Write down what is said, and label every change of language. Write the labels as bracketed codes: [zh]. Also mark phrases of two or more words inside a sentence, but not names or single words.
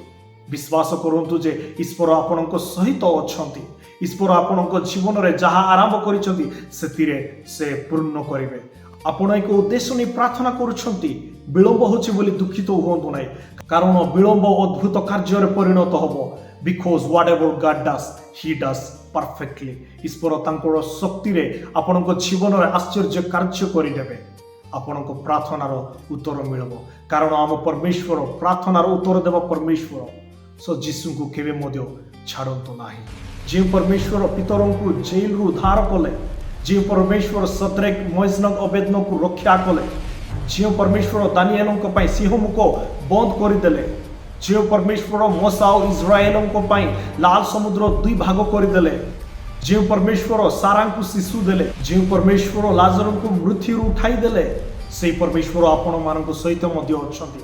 [or] ବିଶ୍ୱାସ କରନ୍ତୁ ଯେ ଈଶ୍ୱର ଆପଣଙ୍କ ସହିତ ଅଛନ୍ତି। ଈଶ୍ୱର ଆପଣଙ୍କ ଜୀବନରେ ଯାହା ଆରମ୍ଭ କରିଛନ୍ତି ସେଥିରେ ସେ ପୂର୍ଣ୍ଣ କରିବେ। ଆପଣ ଏକ ଉଦ୍ଦେଶ୍ୟ ନେଇ ପ୍ରାର୍ଥନା କରୁଛନ୍ତି, ବିଳମ୍ବ ହେଉଛି ବୋଲି ଦୁଃଖିତ ହୁଅନ୍ତୁ ନାହିଁ, କାରଣ ବିଳମ୍ବ ଅଦ୍ଭୁତ କାର୍ଯ୍ୟରେ ପରିଣତ ହେବ। [en] ବିକଜ whatever God does, he does perfectly। [or] ଈଶ୍ୱର ତାଙ୍କର ଶକ୍ତିରେ ଆପଣଙ୍କ ଜୀବନରେ ଆଶ୍ଚର୍ଯ୍ୟ କାର୍ଯ୍ୟ କରିଦେବେ। ଆପଣଙ୍କ ପ୍ରାର୍ଥନାର ଉତ୍ତର ମିଳିବ, କାରଣ ଆମ ପରମେଶ୍ୱର ପ୍ରାର୍ଥନାର ଉତ୍ତର ଦେବା ପରମେଶ୍ୱର। ଯୀଶୁଙ୍କୁ କେବେ ମଧ୍ୟ ଛାଡ଼ନ୍ତୁ ନାହିଁ। ଯେଉଁ ପରମେଶ୍ୱର ପିତରଙ୍କୁ ଜେଲରୁ ଉଦ୍ଧାର କଲେ, ଯେଉଁ ପରମେଶ୍ୱର ସଦ୍ରେକ ମୈଜନଗ ଅବେଦନକୁ ରକ୍ଷା କଲେ, ଯେଉଁ ପରମେଶ୍ୱର ଦାନିଏଲଙ୍କ ପାଇଁ ସିଂହ ମୁଖ ବନ୍ଦ କରିଦେଲେ, ଯେଉଁ ପରମେଶ୍ୱର ମୋଶା ଓ ଇସ୍ରାଏଲଙ୍କ ପାଇଁ ଲାଲ ସମୁଦ୍ର 2 ଭାଗ କରିଦେଲେ, ଯେଉଁ ପରମେଶ୍ୱର ସାରାଙ୍କୁ ଶିଶୁ ଦେଲେ, ଯେଉଁ ପରମେଶ୍ୱର ଲାଜରଙ୍କୁ ମୃତ୍ୟୁରୁ ଉଠାଇ ଦେଲେ, ସେହି ପରମେଶ୍ୱର ଆପଣମାନଙ୍କ ସହିତ ମଧ୍ୟ ଅଛନ୍ତି।